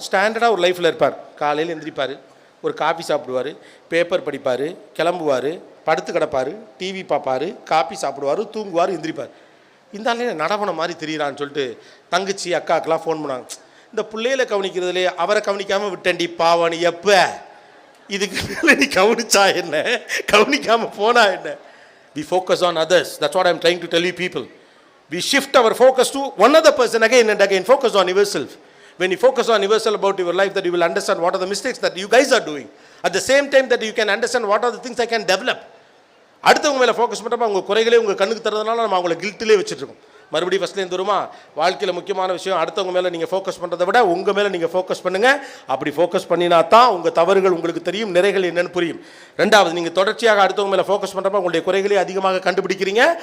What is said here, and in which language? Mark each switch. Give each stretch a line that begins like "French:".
Tamil: ஸ்டாண்டர்டாக ஒரு லைஃப்பில் இருப்பார். காலையில் எந்திரிப்பார், ஒரு காஃபி சாப்பிடுவார், பேப்பர் படிப்பார், கிளம்புவார், படுத்து கிடப்பார், டிவி பார்ப்பார், காஃபி சாப்பிடுவார், தூங்குவார், எந்திரிப்பார். இந்த ஆளே நடவன மாதிரி தெரியுறான்னு சொல்லிட்டு தங்கச்சி அக்காக்கெலாம் ஃபோன் பண்ணாங்க. இந்த பிள்ளையில கவனிக்கிறதுலே அவரை கவனிக்காமல் விட்டேன்டி பாவானி, எப்போ இதுக்கு மேலே நீ கவனிச்சா என்ன, கவனிக்காமல் போனா என்ன?
English: We focus on others. That's what I'm trying to tell you people. We shift our focus to one other person again and again. Focus on yourself. When you focus on yourself about your life, that you will understand what are the mistakes that you guys are doing. At the same time that you can understand what are the things I can develop.
Tamil: அடுத்தவங்க மேலே focus பண்ணுறப்ப அவங்க குறைகளே உங்கள் கண்ணுக்கு தரதுனால நம்ம அவங்கள கில்ட்டிலே வச்சுட்ருக்கோம். மறுபடியும் ஃபஸ்ட்லேருந்து வருமா, வாழ்க்கையில் முக்கியமான விஷயம் அடுத்தவங்க மேலே நீங்கள் ஃபோக்கஸ் பண்ணுறதை விட உங்கள் மேலே நீங்கள் ஃபோக்கஸ் பண்ணுங்கள். அப்படி ஃபோக்கஸ் பண்ணினா தான் உங்கள் தவறுகள் உங்களுக்கு தெரியும், நிறைகள் என்னென்னு புரியும். ரெண்டாவது, நீங்கள் தொடர்ச்சியாக அடுத்தவங்க மேலே ஃபோக்கஸ் பண்ணுறப்ப உங்களுடைய குறைகளே அதிகமாக கண்டுபிடிக்கிறீங்க.